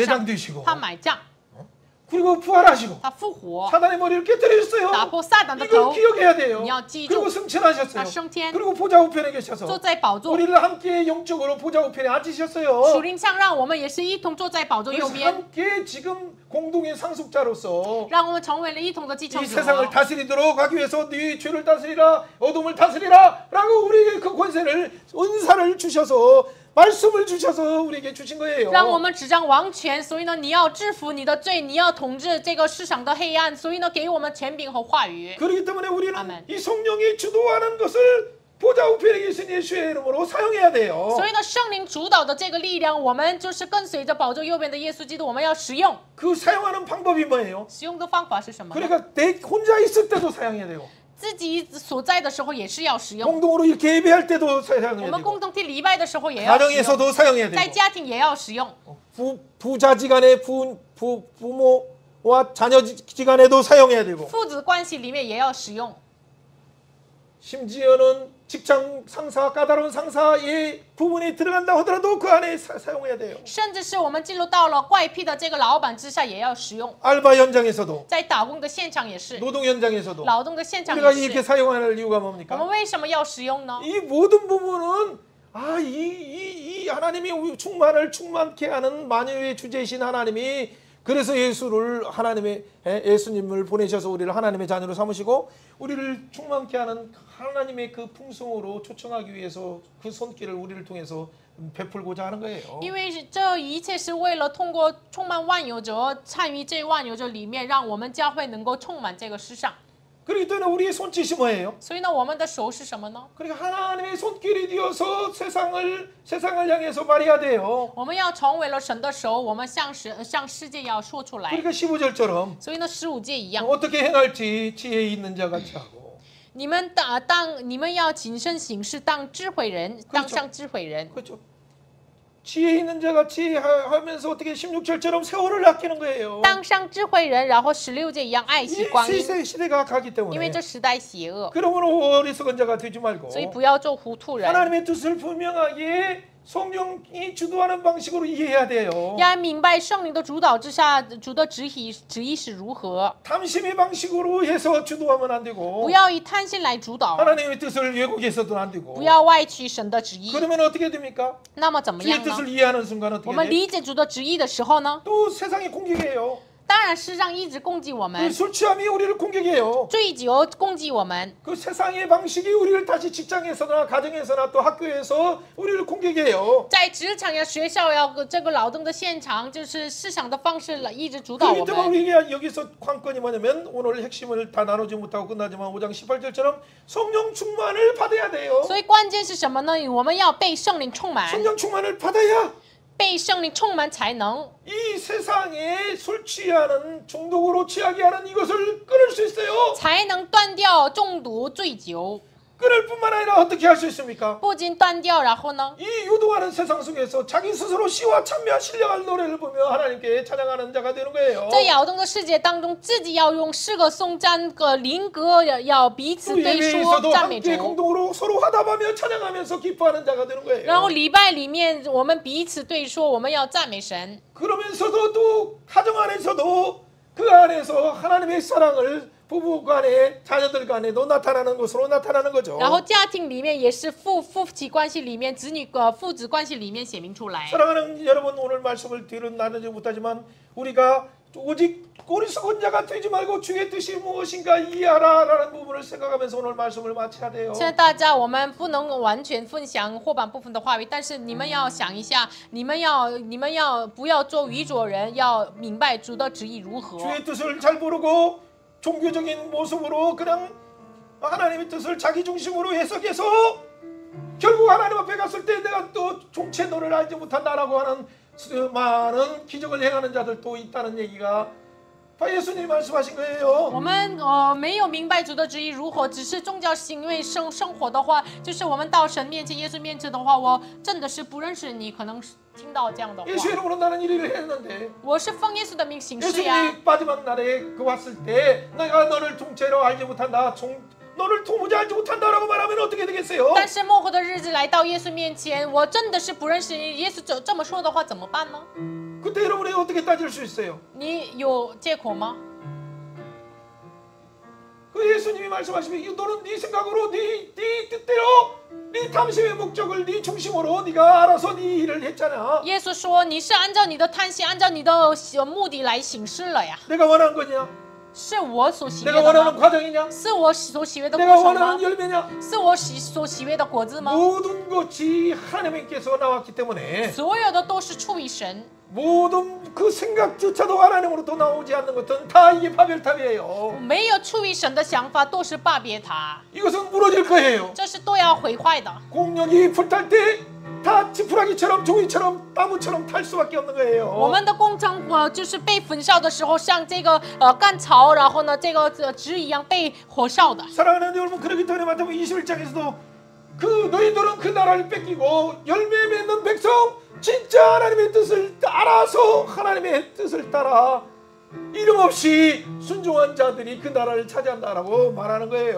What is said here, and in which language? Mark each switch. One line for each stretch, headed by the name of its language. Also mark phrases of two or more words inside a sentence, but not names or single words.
Korean: 매장되시고
Chinese: 他买账，
Korean: 그리고 부활하시고
Chinese: 他复活，
Korean: 사단의 머리를 깨뜨리셨어요.
Chinese: 打破撒旦的
Korean: 이걸
Chinese: 头，
Korean: 기억해야 돼요.
Chinese: 你要记住
Korean: 그리고 승천하셨어요.
Chinese: 他升天，
Korean: 그리고 보좌 우편에 계셔서
Chinese: 坐在宝座，
Korean: 우리를 함께 영적으로 보좌 우편에
Chinese: 属
Korean: 앉으셨어요.
Chinese: 灵上让我们也是一同坐在宝座右
Korean: 그래서
Chinese: 边，
Korean: 함께 지금 공동의 상속자로서
Chinese: 让我们成为了一同的继
Korean: 이
Chinese: 承者。
Korean: 세상을 다스리도록 하기 위해서 네 죄를 다스리라 어둠을 다스리라 라고 우리에게 그 권세를 은사를 주셔서 말씀을 주셔서 우리에게 주신 거예요.
Chinese: 让我们执掌王权，所以呢，你要制服你的罪，你要统治这个世上的黑暗，所以呢，给我们权柄和话语。
Korean: 그렇기 때문에 우리는 아멘. 이 성령이 주도하는 것을 보좌 우편에 계신 예수의 이름으로 사용해야 돼요.
Chinese: 所以呢，圣灵主导的这个力量，我们就是跟随着宝座右边的耶稣基督，我们要使用。
Korean: 그 사용하는 방법이 뭐예요?
Chinese: 使用的方法是什么呢？
Korean: 그러니까 내 혼자 있을 때도 사용해야 돼요.
Chinese: 自己所在的时候也是要使用，
Korean: 공동으로 이렇게 예배할 때도
Chinese: 我
Korean: 사용해야
Chinese: 们
Korean: 되고
Chinese: 共同体礼拜的时候也要使用，
Korean: 가정에서도 사용해야
Chinese: 在
Korean: 되고
Chinese: 家庭也要使用，
Korean: 부자지간에 부모와 자녀지간에도 사용해야 되고
Chinese: 父子关系里面也要使用，
Korean: 심지어는 직장 상사 까다로운 상사의 부분이 들어간다 하더라도 그 안에 사용해야 돼요.
Chinese: 甚至是我们进入到了怪癖的这个老板之下也要使用，
Korean: 알바 현장에서도
Chinese: 在打工的现场也是，
Korean: 노동 현장에서도
Chinese: 劳动的现场
Korean: 우리가
Chinese: 也
Korean: 이렇게
Chinese: 是。
Korean: 사용할 이유가
Chinese: 我们
Korean: 뭡니까?
Chinese: 为什么要使用呢？
Korean: 이 모든 부분은 이 하나님이 충만케 하는 만유의 주제이신 하나님이 그래서 예수님을 보내셔서 우리를 하나님의 자녀로 삼으시고 우리를 충만케 하는 하나님의 그 풍성으로 초청하기 위해서 그 손길을 우리를 통해서 베풀고자 하는 거예요.
Chinese: 因为这一切是为了通过充满万有者，参与这万有者里面，让我们教会能够充满这个世上。
Korean: 그렇기 때문에 우리의 손짓이 뭐예요?
Chinese: 所以呢，我们的手是什么呢？
Korean: 그러니까 하나님의 손길이 되어서 세상을 향해서 말해야 돼요.
Chinese: 我们要成为了神的手，我们向世界要说出来。
Korean: 그러니까 15절처럼
Chinese: 所以呢，15节一样，
Korean: 어떻게 행할지 지혜 있는 자 같이 하고
Chinese: 你们要谨慎行事，当智慧人，当像智慧人。
Korean: 그렇죠. 지혜 있는 자 같이 하면서 어떻게 16절처럼 세월을 아끼는 거예요.
Chinese: 当上智慧人，然后16节一样爱惜光阴，
Korean: 시대가 가기
Chinese: 因为
Korean: 때문에
Chinese: 这时代邪恶，
Korean: 그러므로 어리석은 자가 되지 말고
Chinese: 所以不要做糊涂人。
Korean: 하나님의 뜻을 분명하게 성령이 주도하는 방식으로 이해해야 돼요.
Chinese: 要明白圣灵的主导之下，主的旨意是如何，
Korean: 탐심의 방식으로 해서 주도하면 안 되고
Chinese: 不要以贪心来主导，
Korean: 하나님의 뜻을 왜곡해서도 안 되고
Chinese: 不要歪曲神的旨意。
Korean: 그러면 어떻게 됩니까?
Chinese: 那么怎么
Korean: 주의
Chinese: 样呢？
Korean: 뜻을 이해하는 순간
Chinese: 我
Korean: 어떻게
Chinese: 们
Korean: 돼?
Chinese: 理解主的旨意的时候呢，
Korean: 또 세상이 공격해요.
Chinese: 当然世上一直攻击我
Korean: 그
Chinese: 们，
Korean: 술 취함이 우리를 공격해요.
Chinese: 醉酒攻击我们，
Korean: 그 세상의 방식이 우리를 다시 직장에서나 가정에서나 또 학교에서 우리를 공격해요.
Chinese: 在职场呀、学校呀、这个劳动的现场，就是市场的方式来一直主导
Korean: 그렇기
Chinese: 我
Korean: 때문에
Chinese: 们。
Korean: 우리가 여기서 관건이 뭐냐면 오늘 핵심을 다 나누지 못하고 끝나지만 5장 18절처럼 성령 충만을 받아야 돼요.
Chinese: 所以关键是什么呢？我们要被圣灵充满，
Korean: 성령 충만을 받아야
Chinese: 被圣灵充满才能
Korean: 이 세상에 술 취하는 중독으로 취하게 하는 이것을 끊을 수 있어요.
Chinese: 才能断掉中毒、醉酒。
Korean: 끊을 뿐만 아니라 어떻게 할 수 있습니까?
Chinese: 不仅断掉，然后呢？
Korean: 이 유동하는 세상 속에서 자기 스스로 시와 찬미와 신령한 노래를 부르며 하나님께 찬양하는 자가 되는 거예요.
Chinese: 在摇动的世界当中，自己要用诗歌、颂赞歌、灵歌，要彼此
Korean: 또
Chinese: 对说
Korean: 예배에서도
Chinese: 赞美
Korean: 함께
Chinese: 主。
Korean: 공동으로 서로 화답하며 찬양하면서 기뻐하는 자가 되는
Chinese: 然后
Korean: 거예요.
Chinese: 礼拜里面，我们彼此对说，我们要赞美神。
Korean: 그러면서도 또 가정 안에서도 그 안에서 하나님의 사랑을 부부 간에 자녀들 간에도 나타나는 것으로 나타나는 거죠.
Chinese: 然后家庭里面也是夫妻关系里面、父子关系里面显明出来。
Korean: 사랑하는 여러분, 오늘 말씀을 뒤로 나누지 못하지만 우리가 오직 어리석은 자가 되지 말고 주의 뜻이 무엇인가 이해하라라는 부분을 생각하면서 오늘 말씀을 마쳐야 돼요.
Chinese: 现在大家，我们不能完全分享后半部分的话语，但是你们要想一下，你们要不要做愚拙人，要明白主的旨意如何。
Korean: 주의 뜻을 잘 모르고 종교적인 모습으로 그냥 하나님의 뜻을 자기 중심으로 해석해서 결국 하나님 앞에 갔을 때 내가 또 종체노를 알지 못한다라고 하는 많은 기적을 행하는 자들도 있다는 얘기가 예수님이 말씀하신 거예요.
Chinese: 我们没有明白主的旨意如何，只是宗教行为生活的话，就是我们到神面前、耶稣面前的话，我真的是不认识你，可能听到这样的话。
Korean: 예수 이름으로 나는 이 일을 했는데
Chinese: 我是奉耶稣的名行事呀。
Korean: 예수님이 마지막 날에 그 왔을 때 내가 너를 통째로 알지 못한다. 너를 도무지 알지 못한다라고 말하면 어떻게 되겠어요?
Chinese: 但是末后的日子来到耶稣面前，我真的是不认识你。耶稣这么说的话怎么办呢？
Korean: 그때 여러분이 어떻게 따질 수 있어요?
Chinese: 你有借口吗？
Korean: 그 예수님이 말씀하시면 너는 네 생각으로 네 뜻대로 네 탐심의 목적을 네 중심으로 네가 알아서 네 일을 했잖아.
Chinese: 耶稣说你是按照你的贪心，按照你的目的来行事了呀。
Korean: 내가 원하는 거냐?
Chinese: 是我所喜悦
Korean: 내가
Chinese: 的
Korean: 원하는
Chinese: 吗？
Korean: 과정이냐?
Chinese: 是我所喜悦的过
Korean: 내가
Chinese: 程吗
Korean: 원하는 ？ 열매냐?
Chinese: 是我所喜悦的果子吗？
Korean: 모든 것이 하나님께서 나왔기 때문에
Chinese: 所有的都是出于神，
Korean: 모든 그 생각조차도 하나님으로부터 나오지 않는 것은 다 이게 바벨탑이에요.
Chinese: 没有出于神的想法都是巴别塔，
Korean: 이것은 무너질 거예요.
Chinese: 这是都要毁坏的。
Korean: 공력이 불탈 때 다 지푸라기처럼 종이처럼 나무처럼 탈 수밖에 없는
Chinese: 我
Korean: 거예요.
Chinese: 们的工程就是被焚烧的时候，像这个干草，然后呢这个纸一样被火烧的。
Korean: 사랑하는 여러분, 그렇기 때문에 마태복음 21장에서도 그 너희들은 그 나라를 뺏기고 열매 맺는 백성 진짜 하나님의 뜻을 알아서 하나님의 뜻을 따라 이름 없이 순종한 자들이 그 나라를 차지한다라고 말하는 거예요.